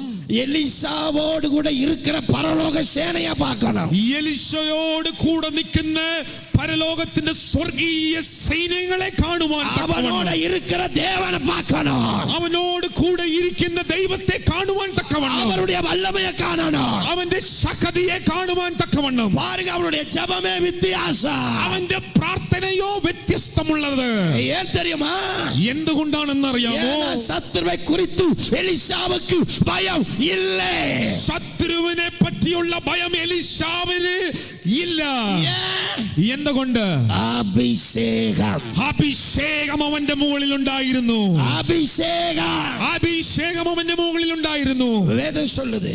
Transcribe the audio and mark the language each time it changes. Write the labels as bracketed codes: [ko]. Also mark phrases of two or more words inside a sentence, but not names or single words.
[ta] எலிசாவோடு கூட இருக்கிற பரலோக சேனையை பார்க்கணும். [ml] എലീശയോട് കൂടെ നിൽക്കുന്ന പരലോകത്തിന്റെ സ്വർഗീയ സൈന്യങ്ങളെ കാണുവാൻ, [ta] அவனோட இருக்கிற தேவனை பார்க்கணும். [ml] അവനോട് കൂടെ ഇരിക്കുന്ന ദൈവത്തെ കാണുവാൻ തക്കവണ്ണം, [ta] அவருடைய வல்லமையை காணணும். [ml] അവന്റെ ശക്തിയെ കാണുവാൻ തക്കവണ്ണം. [ta] பாருங்க, அவருடைய ஜெபமே வித்தியாசம். [ml] അവന്റെ പ്രാർത്ഥനയോ വ്യത്യസ്തമുള്ളത്. [ta] ஏன் தெரியுமா? [ml] എന്തുകൊണ്ടാണെന്നറിയാമോ? [ta] சத்துருவை குறித்து எலிசாவுக்கு பயம் இல்லை. [ml] ശത്രുവിനെ പറ്റിയുള്ള ഭയം എലീശാവിന് ഇല്ല. എന്തുകൊണ്ട്? അഭിഷേകം അവന്റെ മുകളിൽ ഉണ്ടായിരുന്നു. അഭിഷേകം അവന്റെ മുകളിൽ ഉണ്ടായിരുന്നു. [ta] വേദം சொல்லுது,